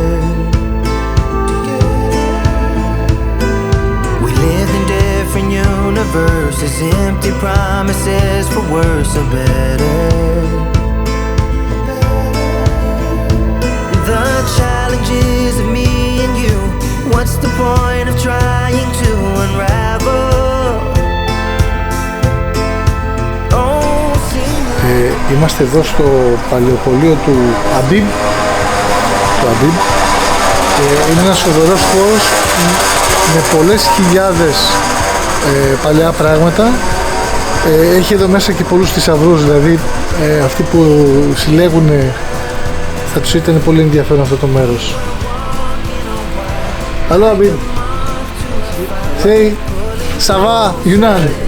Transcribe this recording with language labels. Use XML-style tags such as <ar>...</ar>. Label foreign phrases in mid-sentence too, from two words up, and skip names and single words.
<en>We lived in different universes, empty promises for worse or better. The challenges of me and you, what's the point of trying to unravel?</en> <el>Είμαστε εδώ στο παλαιοπωλείο του Αμπίμπ. Είναι ένας φοβερός χώρος με πολλές χιλιάδες παλιά πράγματα. Έχει εδώ μέσα και πολλούς θησαυρούς, δηλαδή αυτοί που συλλέγουν θα τους ήταν πολύ ενδιαφέρον αυτό το μέρος.</el> <en>Hello Abid. Say,</en> <fr>ça va, Yunnan.</fr>